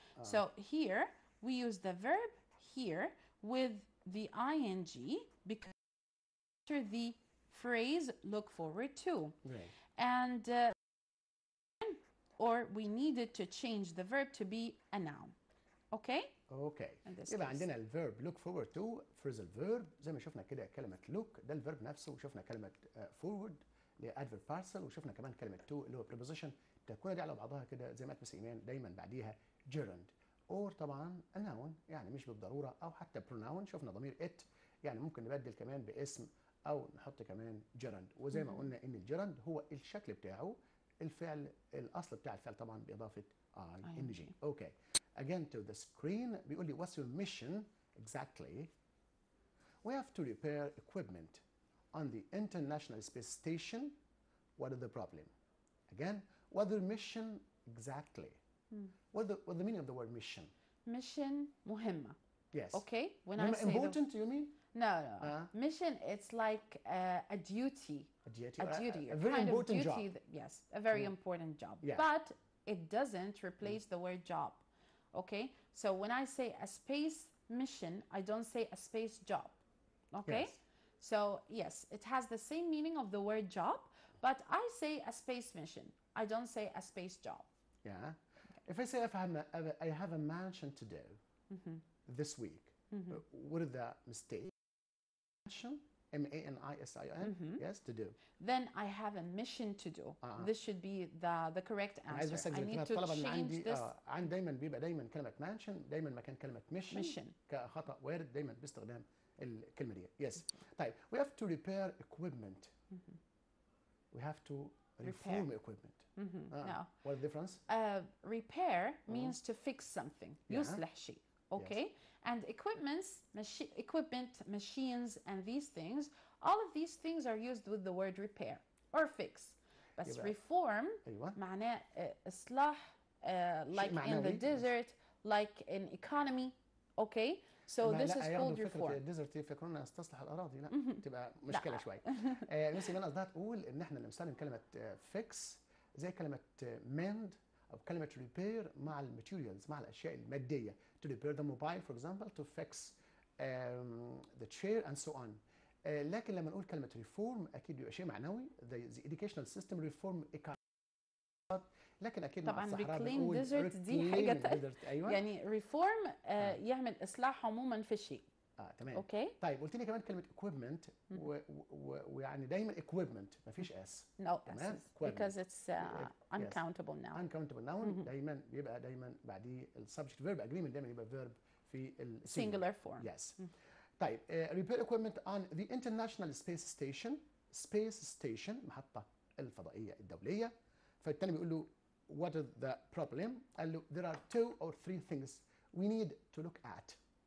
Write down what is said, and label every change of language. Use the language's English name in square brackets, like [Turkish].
[English] So here we use the verb here with the ing because after the phrase look forward to. Right. And or we needed to change the verb to be a noun. Okay? Okay. [Arabic] يبقى عندنا الفيرب look forward to phrasal verb زي ما شفنا كده كلمة look ده الفيرب نفسه، وشفنا كلمة forward اللي هي adverb partial، وشفنا كمان كلمة to اللي هو preposition. تكون دي على بعضها كده زي ما قالت مس إيمان دايما بعديها gerund or طبعا a noun يعني مش بالضرورة، أو حتى pronoun. شفنا ضمير it يعني ممكن نبدل كمان باسم أو نحط كمان gerund. وزي ما قلنا إن الجيرند هو الشكل بتاعه الفعل الأصل بتاع الفعل طبعا بإضافة ing. [English] Okay. Again to the screen [Arabic] بيقول لي [English] what's your mission exactly? We have to repair equipment on the International Space Station. What is the problem? Again, what's your mission Exactly. What the meaning of the word mission? Mission مهمة. Yes. Okay. When I say important, you mean? no. Mission, it's like a duty. A duty. A very kind important of duty job. Yes, a very important job. Yeah. But it doesn't replace the word job. Okay. So when I say a space mission, I don't say a space job. Okay. Yes. So yes, it has the same meaning of the word job, but I say a space mission. I don't say a space job. Yeah. If I say I have a mansion to do this week, what is the mistake? Mansion, M-A-N-I-S-I-O-N, yes, to do. Then I have a mission to do. This should be the correct answer. I need to change this. [Arabic] عندي دايما بيبقى دايما كلمة mansion دايما مكان كلمة mission كخطأ وارد دايما باستخدام الكلمة دي. [English] Yes. طيب, we have to repair equipment. We have to reform equipment. No. What is the difference? Repair means to fix something. [Arabic] يصلح شيء. Okay. [English] Yes. And equipment, machines, and these things, all of these things are used with the word repair or fix. But reform [Arabic] معناه إصلاح, [English] like in the desert, like in economy. Okay. So this is called reform. [Arabic] الديزرت يفكرونا استصلح الاراضي، لا تبقى مشكله شويه. بس انا قصدها تقول ان احنا نستخدم كلمه فيكس زي كلمه mend او كلمه repair مع الماتيريالز، مع الاشياء الماديه. [English] To repair the mobile for example, to fix the chair and so on. [Arabic] لكن لما نقول كلمه reform اكيد بيبقى شيء معنوي. [English] The educational system reform economy. [Arabic] لكن اكيد طبعا مع الصحراء reclaim desert دي حاجه تانية. أيوة. يعني reform يعمل اصلاح عموما في الشيء. تمام. اوكي. طيب قلت لي كمان كلمه equipment ويعني دايما equipment ما فيش اس. [English] No s because it's uncountable noun. [Arabic] uncountable noun دايما بيبقى دايما بعديه السبجكت فيرب agreement دايما يبقى verb في [English] singular form. Yes. طيب repair equipment on the International Space Station [Arabic] محطة الفضائية الدولية. فالتاني بيقول له [English] what is the problem؟ [Arabic] قال له [English] there are 2 or 3 things we need to look at.